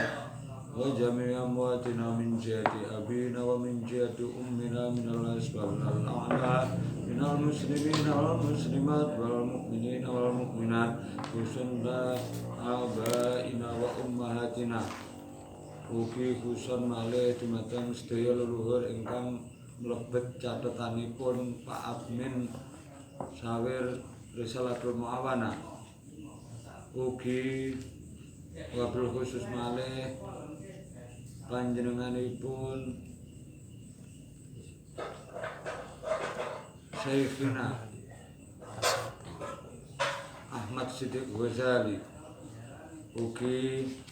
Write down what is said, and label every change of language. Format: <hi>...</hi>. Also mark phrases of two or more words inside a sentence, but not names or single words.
<ar>وجميع أمواتنا من جهة أبينا ومن جهة أمنا من الأسباب الأعلى من المسلمين والمسلمات والمؤمنين والمؤمنات خصوصا آبائنا وأمهاتنا</ar> <jv>ugi khusus malih dumateng sedaya leluhur ingkang mlebet catetanipun Pak Admin Sawir Risalatul Muawana, ugi</jv> <ar>وبالخصوص</ar> <jv>malih panjenenganipun Syekhina Ahmad Siddiq Ghazali, ugi</jv>